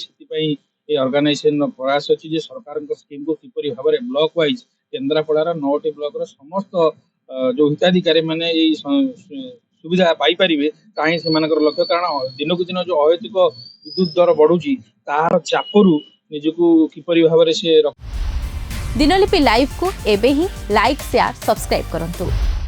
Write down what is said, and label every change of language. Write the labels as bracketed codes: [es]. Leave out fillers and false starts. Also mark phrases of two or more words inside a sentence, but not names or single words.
[or] ସେଥିପାଇଁ এই ଅର୍ଗାନାଇଜେସନର ପ୍ରୟାସ ଅଛି ଯେ ସରକାରଙ୍କ ସ୍କିମ୍କୁ କିପରି ଭାବରେ [en] block wise [or] କେନ୍ଦ୍ରାପଡ଼ାର 9ଟି ବ୍ଲକର ସମସ୍ତ ଯୋଉ ହିତାଧିକାରୀ ମାନେ ଏଇ ସୁବିଧା ପାଇପାରିବେ, ତାହିଁ ସେମାନଙ୍କର ଲକ୍ଷ୍ୟ। କାରଣ ଦିନକୁ ଦିନ ଯୋଉ ଅହେତୁକ ବିଦ୍ୟୁତ ଦର ବଢୁଛି, ତାହାର ଚାପରୁ ନିଜକୁ କିପରି ଭାବରେ ସେ ଦିନଲିପି ଲାଇଭ କୁ ଏବେ ହି [en] like share subscribe [or] କରନ୍ତୁ।